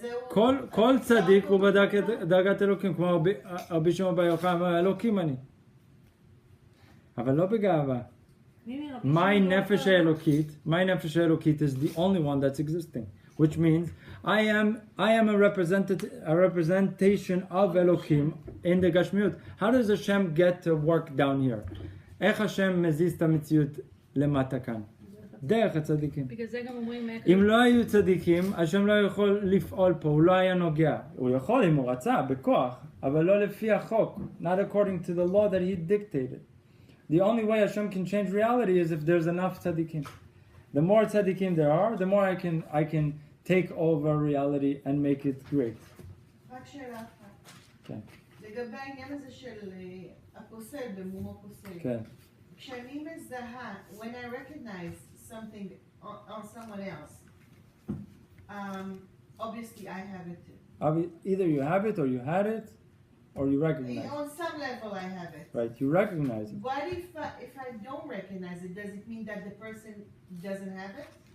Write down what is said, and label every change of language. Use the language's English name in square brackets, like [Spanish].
[Hebrew] כל צדיק הוא בדק את דרגת אלוקים, כמו רבי שמעון בר יוחאי אמר, אלוקים אני. אבל לא בגאווה. [English] My nefesh elokit is the only one that's existing, which means I am a representation of Elokim in the Gashmiut. How does Hashem get to work down here? [Hebrew] איך השם מזיז את המציאות למטה כאן? דרך הצדיקים. אם לא היו צדיקים, השם לא יכול לפעול פה, הוא לא היה נוגע. הוא יכול אם הוא רצה, בכוח, אבל לא לפי החוק. [English] Not according to the law that he dictated. The only way Hashem can change reality is if there's enough tzaddikim. The more tzaddikim there are, the more I can take over reality and make it great. [Hebrew] רק שאלה אחת. כן. לגבי העניין הזה של הפוסל במום הפוסל. כן. כשאני מזהה, [English] when I recognize something on someone else, obviously I have it too. Either you have it or you had it, or you recognize it. On some level I have it. Right, you recognize it. What if I don't recognize it? Does it mean that the person doesn't have it?